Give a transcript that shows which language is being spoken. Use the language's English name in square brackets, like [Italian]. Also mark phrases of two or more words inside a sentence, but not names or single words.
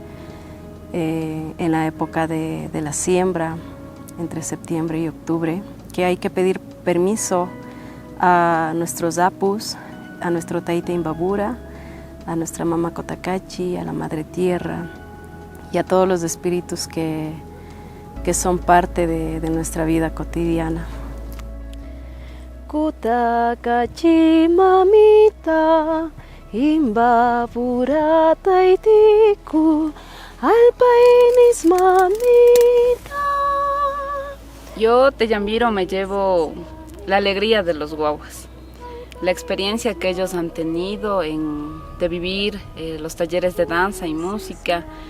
[Spanish] en la época de la siembra, entre septiembre y octubre, que hay que pedir permiso a nuestros apus, a nuestro Taita Imbabura, a nuestra mamá Cotacachi, a la Madre Tierra y a todos los espíritus que son parte de nuestra vida cotidiana. [Quechua] Cotacachi mamita, imbabura taitiku, alpainis mamita. [Spanish] Yo, Teyambiro, me llevo la alegría de los guaguas, la experiencia que ellos han tenido de vivir los talleres de danza y música,